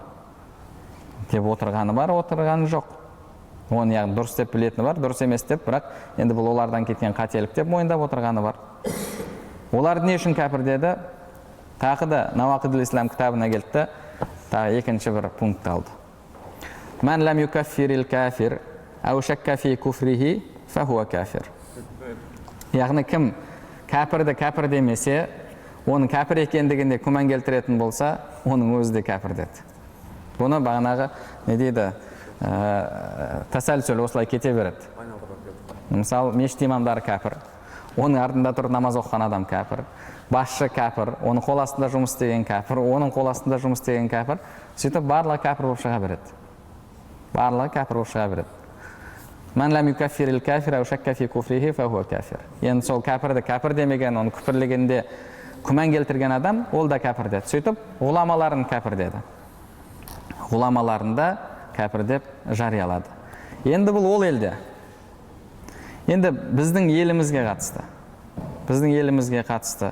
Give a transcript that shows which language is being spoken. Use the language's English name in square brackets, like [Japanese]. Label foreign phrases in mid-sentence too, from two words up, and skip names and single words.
[Kazakh] Деп отырғаны бар, отырғаны жоқ. Оны яғни дұрыс деп білетіні бар, дұрыс емес деп, бірақ енді бұл олардан кеткен қателік деп мойындап отырғаны бар. Олар не үшін кәпір деді? Тағы да Навақидул Ислам кітабына келді, тағы екінші бір пункт алды. [Arabic] من لم يكفر الكافر أو شك في كفره فهو كافر. [Kazakh] Яғни кім кәпірді кәпір демесе, оның кәпір екендігінде күмән келтіретін болса, оның өзі де кәпір деді. Бұны бағанағы не дейді, тәсәлсөл осылай кете береді. Мысалы, мешіт имамдары кәпір, оның артында тұрып намаз оқыған адам кәпір, басшы кәпір, оның қол астында жұмыс істеген кәпір, оның қол астында жұмыс істеген кәпір, сөйтіп барлығы кәпір болып шыға береді. Барлығы кәпір болып шыға береді. [Arabic] من لم يكفر الكافر أو شك في كفره فهو كافر. [Kazakh] Енді сол кәпірді кәпір демеген, оны күпірлегенде күмән келтірген адам, ол да кәпір деді. Сөйтіп, ғұламаларын кәпір деді. Ғұламаларында кәпір деп жариялады. Енді бұл ол елде. Енді біздің елімізге қатысты. Біздің елімізге қатысты.